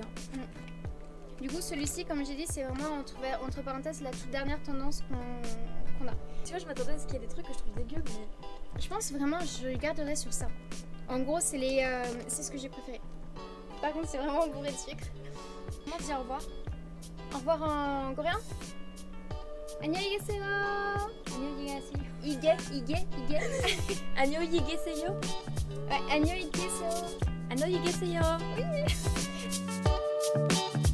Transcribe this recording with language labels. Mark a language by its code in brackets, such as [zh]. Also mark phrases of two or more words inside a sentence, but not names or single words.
[fr] Du coup, celui-ci, comme j'ai dit, c'est vraiment entre parenthèses la toute dernière tendance qu'on a. Tu vois, je m'attendais à ce qu'il y ait des trucs que je trouve dégueu, mais Je pense vraiment, je garderai sur ça. En gros, c'est ce que j'ai préféré. Par contre, c'est vraiment bourré de sucre. comment dire au revoir? Au revoir en coréen. [ko] 안녕히계세요. 안녕히계세요. 이게. 안녕히 계세요. Ouais, 안녕히계세요. 안녕히 계세요.